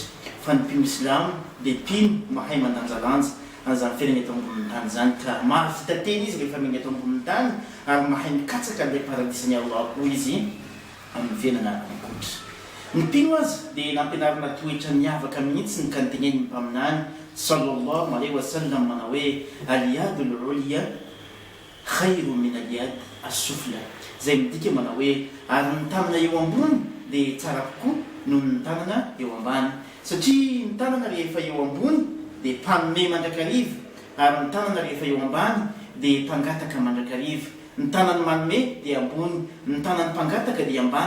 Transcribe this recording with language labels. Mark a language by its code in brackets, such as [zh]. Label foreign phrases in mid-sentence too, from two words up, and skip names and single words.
[mg] Fa ny mpino Islamo dia mpino mahay mandanjalanja an'izany fiainana eto ambonin'ny tany zany, ka mahavita tena izy rehefa meny eto ambonin'ny tany ary mahay mikatsaka ilay paradisany Allah koa izy amin'ny fiainana any ankoatra. Ny mpino azy dia nampianarana toetra miavaka mihitsy ka noteneniny ny mpaminany [ar] صلى الله عليه وسلم [mg] manao hoe [ar] اليد العليا خير من اليد السفلى. [mg] Zay midika manao hoe ary ny tanana eo ambony dia tsara kokoa noho ny tanana eo ambany, satria ny tanana rehefa eo ambony dia mpanome mandrakariva ary ny tanana rehefa eo ambany dia mpangataka mandrakariva. Ny tanany manome dia ambony, ny tanany mpangataka dia ambany.